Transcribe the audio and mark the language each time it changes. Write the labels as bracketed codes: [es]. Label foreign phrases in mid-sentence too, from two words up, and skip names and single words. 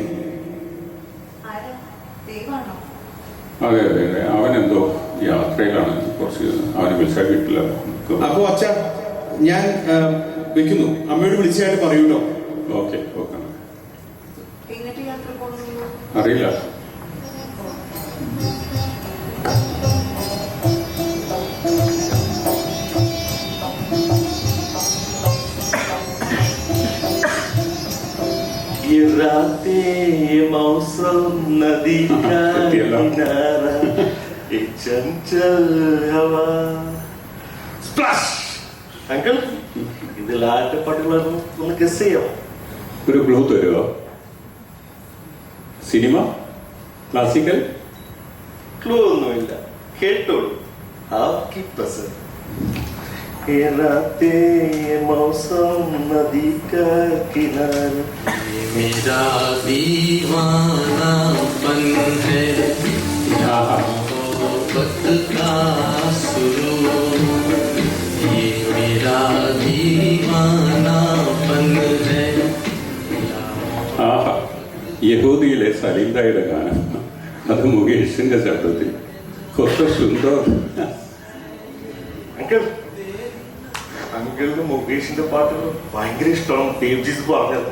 [ml] ആരാ? ദൈവമാണോ? അതെ അതെ അതെ, അവനെന്തോ യാത്രയിലാണ്. കുറച്ച് അവനെ വിളിച്ചാൽ കിട്ടില്ല. അപ്പോ അച്ഛാ, ഞാൻ വെക്കുന്നു. അമ്മയോട് വിളിച്ചായിട്ട് പറയൂട്ടോ. ഓക്കെ ഓക്കെ. എങ്ങോട്ട് യാത്ര പോകുന്നു? അറിയില്ല. [hi] ये रातें मौसम नदी का किनारा एक चंचल हवा स्प्लैश. [ml] അങ്കിൾ, ഇതിൽ ആരുടെ പാട്ടുകളായിരുന്നു ഒന്ന് ഗസ് ചെയ്യാമോ? ഒരു ക്ലൂ തരുമോ? സിനിമ? ക്ലാസിക്കൽ? ക്ലൂ ഒന്നുമില്ല, കേട്ടോളൂ. [hi] आपकी पसंद ये रातें ये मौसम नदी का किनारा मेरा दीवानापन है मोहब्बत का सुरूर ये मेरा दीवानापन है [ml] ആഹാ, യഹൂദിയിലെ സലീംദായുടെ ഗാനം. അത് മുകേഷിന്റെ ശബ്ദത്തിൽ. കൊത്ത സുന്ദർ. അങ്കിൾ, അങ്കിളിന് മുകേഷിന്റെ പാട്ടുകൾ ഭയങ്കര ഇഷ്ടമാണ്. ദേവ്ജീസ് പറഞ്ഞത്.